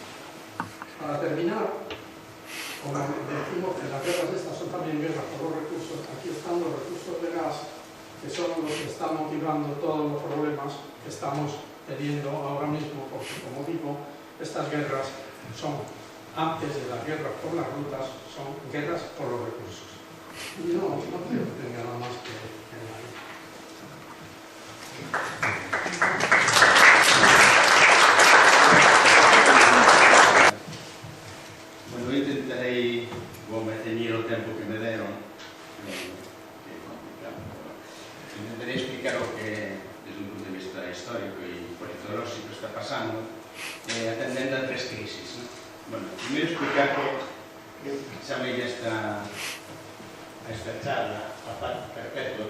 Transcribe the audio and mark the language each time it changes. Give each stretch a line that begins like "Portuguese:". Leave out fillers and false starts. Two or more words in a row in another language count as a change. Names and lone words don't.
Spanish: Para terminar, como decimos que las guerras estas son también guerras por los recursos, aquí están los recursos de gas, que son los que están motivando todos los problemas que estamos teniendo ahora mismo, porque como digo, estas guerras son, antes de las guerras por las rutas, son guerras por los recursos. Y no creo que tenga nada más que añadir. Bueno,
Galician: eu intentarei ceñir o tempo que me deron, que é complicado, pero intentarei explicar o que, desde un punto de vista histórico e politolóxico, está pasando, atendendo a 3 crisis. Bueno, primeiro explicar que chamei esta charla a paz perpetua.